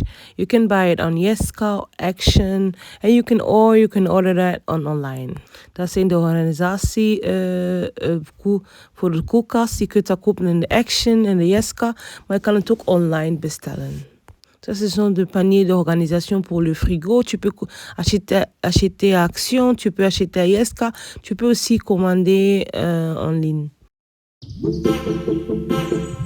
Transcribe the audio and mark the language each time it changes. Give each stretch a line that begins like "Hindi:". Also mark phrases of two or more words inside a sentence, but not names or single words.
English: You can buy it on Yeska, Action, and you can order that online.
Dutch: Dat zijn de organisatie voor de koelkast. Je kunt dat kopen in de Action en de Yeska, maar je kan het ook online bestellen.
French: Ça, ce sont des paniers d'organisation pour le frigo. Tu peux acheter à Action, tu peux acheter à Yeska, tu peux aussi commander en ligne.